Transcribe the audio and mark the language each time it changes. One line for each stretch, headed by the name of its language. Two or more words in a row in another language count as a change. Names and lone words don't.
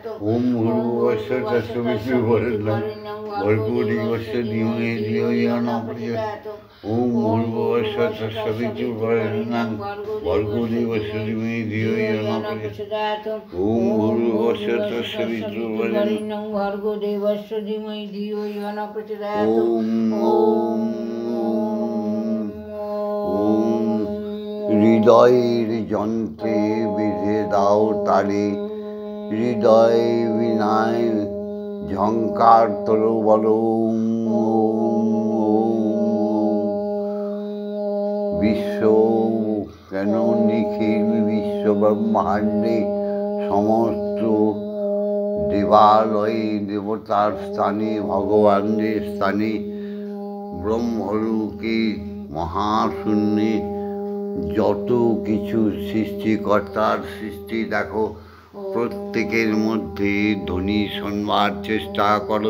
Sanskrit: ওম ভূর্ভুবস্সুঃ তৎসবিতুর্বরেণ্যং ভর্গদেবস্য ধীমহি ধিয়ো ইয়ো নঃ প্রচোদয়াৎ। ওম ভূর্ভুবস্সুঃ তৎসবিতুর্বরেণ্যং ভর্গদেবস্য ধীমহি ধিয়ো ইয়ো নঃ প্রচোদয়াৎ। ওম ভূর্ভুবস্সুঃ তৎসবিতুর্বরেণ্যং ভর্গদেবস্য ধীমহি ধিয়ো ইয়ো নঃ প্রচোদয়াৎ।
Bangla: ওম হৃদয়ের যন্ত্রে বেঁধে দাও তারে, হৃদয় বিনায় ঝঙ্কার তোর বলো। বিশ্ব কেন নিখিল বিশ্ব ব্রহ্মাণ্ডে সমস্ত দেবালয়ে দেবতার স্থানে ভগবানদের স্থানে ব্রহ্মলোকে মহাশূন্যে যত কিছু সৃষ্টিকর্তার সৃষ্টি দেখো, প্রত্যেকের মধ্যে ধ্বনি শোনবার চেষ্টা করো।